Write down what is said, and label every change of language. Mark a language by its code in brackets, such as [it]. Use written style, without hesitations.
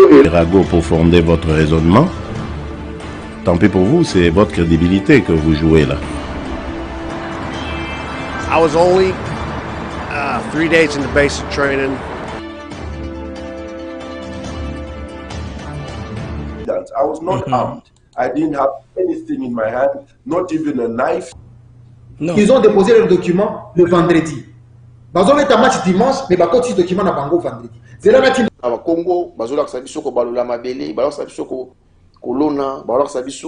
[fr] Rago, pour fonder votre raisonnement, tant pis pour vous, c'est votre crédibilité que vous jouez là. [en] I was only 3 days in the basic training. I was not armed. I didn't have anything in my hand, not even a knife. [fr] Non. Ils ont déposé leurs documents le vendredi. Ils ont fait un match dimanche, mais ils ont continué documents le vendredi. C'est là que au Congo, ils ont fait [ln] ko balola mabele, [fr] ils ont fait [ln] ko kolona, [fr] ils ont fait